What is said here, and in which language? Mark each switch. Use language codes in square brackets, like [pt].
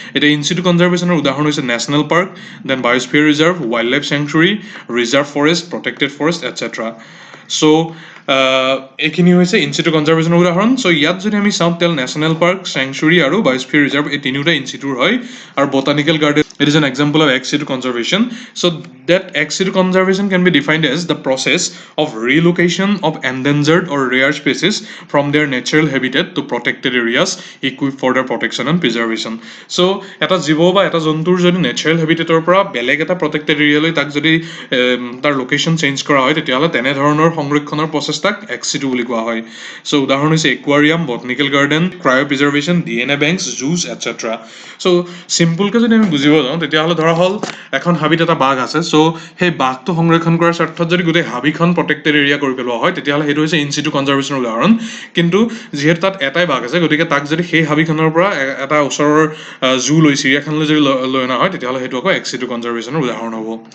[as] এতিয়া in situ কনজাৰ্ভেশ্যনৰ উদাহৰণ হৈছে national park, then বায়োস্ফিয়াৰ reserve, wild life sanctuary, reserve forest, protected forest, etcetera. চ' এইখিনি হৈছে ইন সিটু কনজাৰ্ভেশ্যনৰ উদাহৰণ। চ' ইয়াত যদি আমি চাওঁ তেতিয়াহ'লে নেশ্যনেল পাৰ্ক, চেংচুৰী আৰু বায়োস্ফিয়াৰ ৰিজাৰ্ভ এই তিনিওটা ইন সিটুৰ হয়। আৰু botanical garden [en] it is an example of ex situ conservation. So that ex situ conservation can be defined as the process of relocation of endangered or rare species from their natural habitat to protected areas equipped for their protection and preservation. [as] So এটা জীৱ বা এটা জন্তুৰ যদি natural হেবিটেটৰ পৰা বেলেগ এটা protected এৰিয়ালৈ তাক যদি তাৰ লোকেশ্যন চেঞ্জ কৰা হয় তেতিয়াহ'লে তেনেধৰণৰ সংৰক্ষণৰ প্ৰচেষ্টাক এক্স সিটু বুলি কোৱা হয়। চ' উদাহৰণ হৈছে aquarium, botanical garden, ক্ৰায়ো preservation, DNA banks, juice, etcetera. চ' চিম্পলকৈ যদি আমি বুজিব যাওঁ তেতিয়াহ'লে ধৰা হ'ল এখন হাবিত এটা বাঘ আছে। চ' সেই বাঘটো সংৰক্ষণ কৰাৰ স্বাৰ্থত যদি গোটেই হাবিখন প্ৰটেক্টেড এৰিয়া কৰি পেলোৱা হয় তেতিয়াহ'লে সেইটো হৈছে ইন সিটু কনজাৰ্ভেশ্যনৰ উদাহৰণ। কিন্তু যিহেতু তাত এটাই বাঘ আছে গতিকে তাক যদি সেই হাবিখনৰ পৰা এটা ওচৰৰ জু লৈ চিৰিয়াখানালৈ যদি লৈ অনা হয় তেতিয়াহ'লে সেইটো আকৌ এক্স সিটু কনজাৰ্ভেশ্যনৰ উদাহৰণ হ'ব।